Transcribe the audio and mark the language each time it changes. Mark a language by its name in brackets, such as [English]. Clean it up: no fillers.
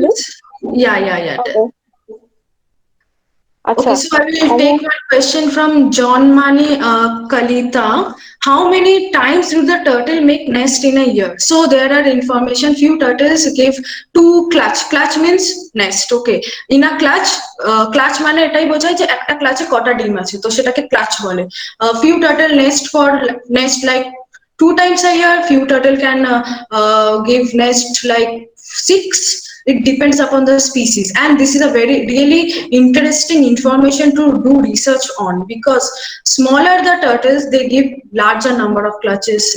[English] times? Yeah. Okay, so I will Acha. take one question from John Mani Kalita. How many times do the turtle make nest in a year? So there are information. Few turtles give 2 clutch. Clutch means nest. Okay. In a clutch, [Bangla] clutch মানে এটাই বোঝায় যে একটা ক্লাচে কটা ডিম আছে, তো সেটাকে ক্লাচ বলে. [English] Few turtle nest like 2 times a year. Few turtle can give nest like 6. It depends upon the species, and this is a really interesting information to do research on, because smaller the turtles, they give larger number of clutches.